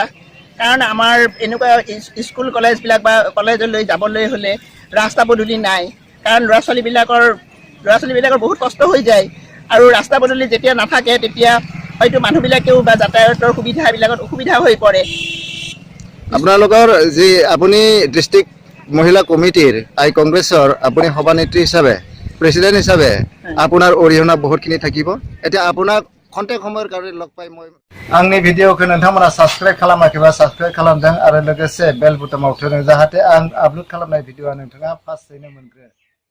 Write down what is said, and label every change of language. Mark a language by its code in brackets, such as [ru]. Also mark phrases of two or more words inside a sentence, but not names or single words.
[as] কাৰণ আমাৰ এনেকুৱা স্কুল কলেজবিলাক বা কলেজলৈ যাবলৈ হ'লে ৰাস্তা পদূলি নাই, কাৰণ ল'ৰা ছোৱালীবিলাকৰ বহুত কষ্ট হৈ যায় আৰু ৰাস্তা পদূলি যেতিয়া নাথাকে তেতিয়া হয়তো মানুহবিলাকেও বা যাতায়াতৰ সুবিধাবিলাকত অসুবিধা হৈ পৰে। আপোনালোকৰ যি আপুনি ডিষ্ট্ৰিক্ট মহিলা কমিটিৰ কংগ্ৰেছৰ আপুনি সভানেত্ৰী হিচাপে প্ৰেচিডেণ্ট হিচাপে আপোনাৰ অৰিহণা বহুতখিনি থাকিব। এতিয়া আপোনাক খন্তেক সময় লগ পাই [brx] आंनि भिडिअखौ नोंथांमोना साबस्क्राइब खालामाखैबा साबस्क्राइब खालामदों आरो लोगोसे बेल बुटमाव थुदों जाहाथे आं आपलोड खालामनाय भिडिअआ नोंथाङा फार्स्टयैनो मोनग्रो।